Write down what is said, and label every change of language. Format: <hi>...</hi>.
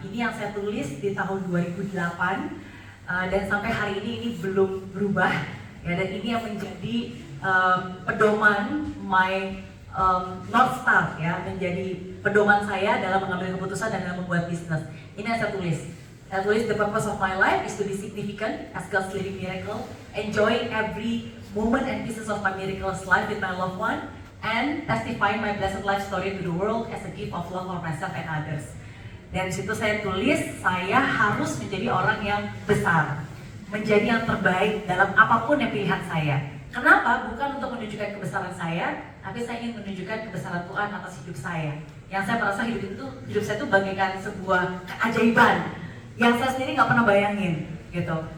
<id>Ini yang saya tulis di tahun 2008 dan sampai hari ini belum berubah ya, dan ini yang menjadi pedoman my North Star ya, menjadi pedoman saya dalam mengambil keputusan dan dalam membuat bisnis. Ini yang saya tulis.</id> <en>Saya tulis the purpose of my life is to be significant as God's living miracle, enjoying every moment and pieces of my miraculous life with my loved one, and testifying my blessed life story to the world as a gift of love for myself and others.</en> <id>Dan di situ saya tulis, saya harus menjadi orang yang besar, menjadi yang terbaik dalam apapun yang pilihan saya. Kenapa? Bukan untuk menunjukkan kebesaran saya, tapi saya ingin menunjukkan kebesaran Tuhan atas hidup saya. Yang saya merasa hidup saya itu bagaikan sebuah keajaiban yang saya sendiri nggak pernah bayangin, gitu.</id>